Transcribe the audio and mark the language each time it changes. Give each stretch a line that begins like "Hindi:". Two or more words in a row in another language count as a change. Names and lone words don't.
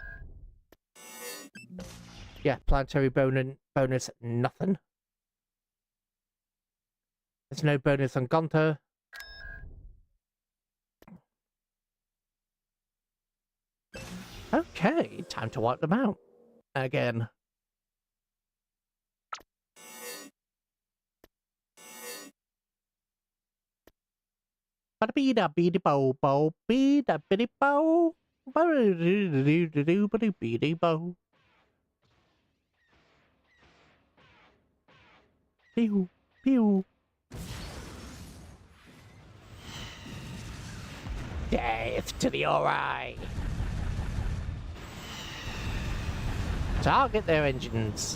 English: Yeah, planetary bonus, nothing. There's no bonus on Gunther. Okay, time to wipe them out. Again. Ba-da-bee-da-bee-da-bo-bo, bee-da-bee-da-bo, ba-da-doo-doo-doo-doo-ba-doo-bee-dee-bo. Pew, pew. Death to the Ori. Target their engines.